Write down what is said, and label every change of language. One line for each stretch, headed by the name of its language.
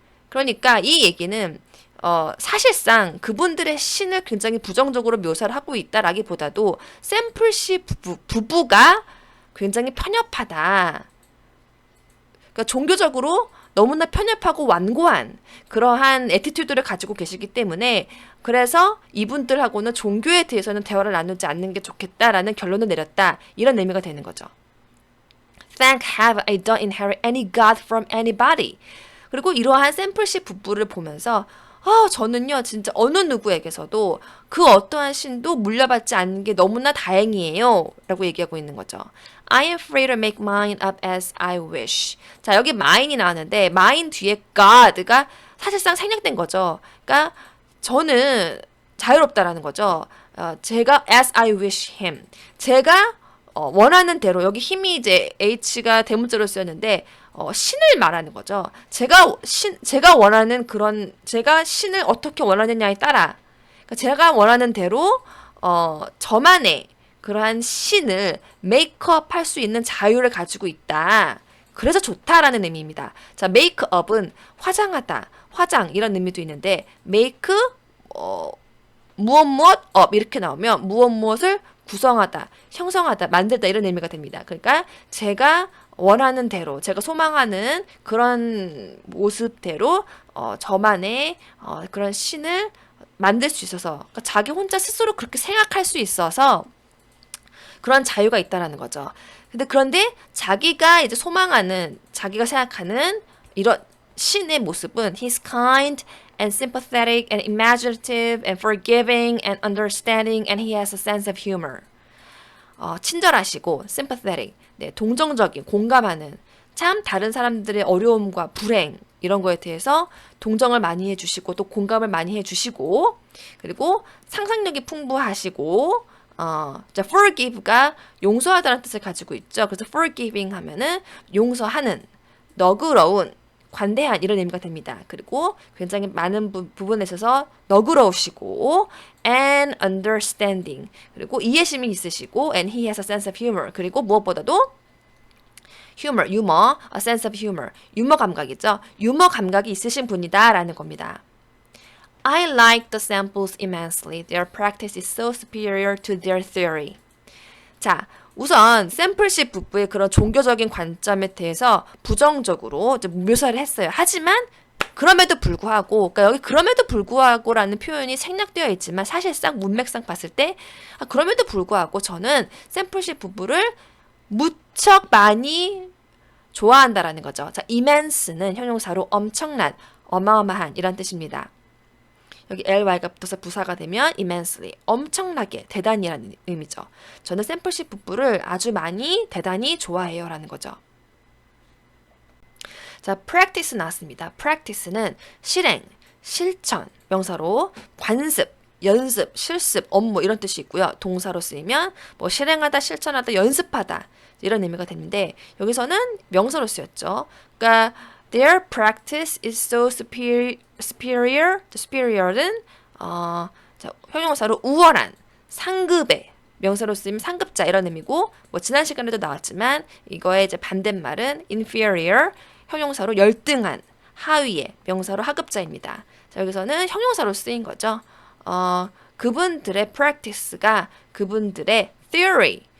Korean: 그러니까 이 얘기는 사실상 그분들의 신을 굉장히 부정적으로 묘사를 하고 있다라기보다도 샘플시 부부가 굉장히 편협하다. 그러니까 종교적으로 너무나 편협하고 완고한 그러한 애티튜드를 가지고 계시기 때문에 그래서 이분들하고는 종교에 대해서는 대화를 나누지 않는 게 좋겠다라는 결론을 내렸다. 이런 의미가 되는 거죠.
English: Thank have I don't inherit any God from anybody.
Korean: 그리고 이러한 샘플식 부부를 보면서 저는요 진짜 어느 누구에게서도 그 어떠한 신도 물려받지 않는 게 너무나 다행이에요 라고 얘기하고 있는 거죠.
English: I am free to make mine up as I wish.
Korean: 자, 여기 mine이 나왔는데 mine 뒤에 God가 사실상 생략된 거죠. 그러니까 저는 자유롭다라는 거죠. 제가
English: as I wish him.
Korean: 제가 원하는 대로 여기 힘이 이제 H가 대문자로 쓰였는데 신을 말하는 거죠. 제가 원하는 그런 제가 신을 어떻게 원하느냐에 따라 그러니까 제가 원하는 대로 저만의 그러한 신을 메이크업 할 수 있는 자유를 가지고 있다. 그래서 좋다라는 의미입니다. 자, 메이크업은 화장하다, 화장 이런 의미도 있는데 메이크 무엇 무엇 업 이렇게 나오면 무엇 무엇을 구성하다, 형성하다, 만들다 이런 의미가 됩니다. 그러니까 제가 원하는 대로, 제가 소망하는 그런 모습대로 저만의 그런 신을 만들 수 있어서 그러니까 자기 혼자 스스로 그렇게 생각할 수 있어서 그런 자유가 있다라는 거죠. 그런데 자기가 이제 소망하는, 자기가 생각하는 이런 신의 모습은
English: He's kind and sympathetic and imaginative and forgiving and understanding and he has a sense of humor.
Korean: 친절하시고 sympathetic, 네, 동정적인, 공감하는 참 다른 사람들의 어려움과 불행 이런 거에 대해서 동정을 많이 해주시고 또 공감을 많이 해주시고 그리고 상상력이 풍부하시고 자, forgive가 용서하다는 뜻을 가지고 있죠. 그래서 forgiving 하면은 용서하는, 너그러운, 관대한 이런 의미가 됩니다. 그리고 굉장히 많은 부분에 있어서 너그러우시고
English: and understanding
Korean: 그리고 이해심이 있으시고
English: and he has a sense of humor
Korean: 그리고 무엇보다도 humor, 유머,
English: a sense of humor
Korean: 유머 감각이죠. 유머 감각이 있으신 분이다라는 겁니다.
English: I like the samples immensely. Their practice is so superior to their theory.
Korean: 자, 우선 샘플식 부부의 그런 종교적인 관점에 대해서 부정적으로 묘사를 했어요. 하지만 그럼에도 불구하고, 그러니까 여기 그럼에도 불구하고라는 표현이 생략되어 있지만 사실상 문맥상 봤을 때 그럼에도 불구하고 저는 샘플식 부부를 무척 많이 좋아한다라는 거죠. 자, immense는 형용사로 엄청난, 어마어마한 이란 뜻입니다. 여기 ly가 붙어서 부사가 되면 immensely, 엄청나게, 대단히라는 의미죠. 저는 샘플식 부부를 아주 많이, 대단히 좋아해요 라는 거죠. 자, practice 나왔습니다. practice는 실행, 실천, 명사로 관습, 연습, 실습, 업무 이런 뜻이 있고요. 동사로 쓰이면 뭐 실행하다, 실천하다, 연습하다 이런 의미가 되는데 여기서는 명사로 쓰였죠. 그러니까
English: their practice is so superior.
Korean: superior는 자, 형용사로 우월한, 상급의, 명사로 쓰이면 상급자 이런 의미고 뭐 지난 시간에도 나왔지만 이거의 이제 반대말은 inferior, 형용사로 열등한, 하위의, 명사로 하급자입니다. 자, 여기서는 형용사로 쓰인 거죠. 그분들의 practice가 그분들의 theory.